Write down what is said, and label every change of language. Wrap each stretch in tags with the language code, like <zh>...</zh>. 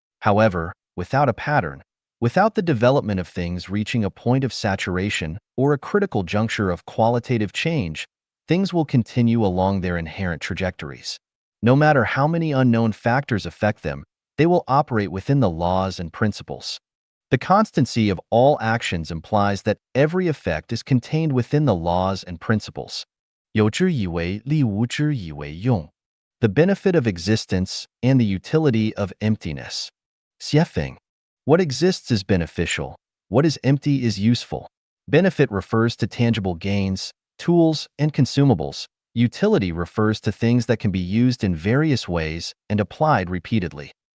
<en>However, without a pattern, without the development of things reaching a point of saturation or a critical juncture of qualitative change, things will continue along their inherent trajectories. No matter how many unknown factors affect them, they will operate within the laws and principles. The constancy of all actions implies that every effect is contained within the laws and principles.</en> <zh>有之以为利，无之以为用.</zh> <en>The benefit of existence and the utility of emptiness.</en> <zh>写法.</zh> <en>What exists is beneficial. What is empty is useful. Benefit refers to tangible gains, tools, and consumables. Utility refers to things that can be used in various ways and applied repeatedly.</en>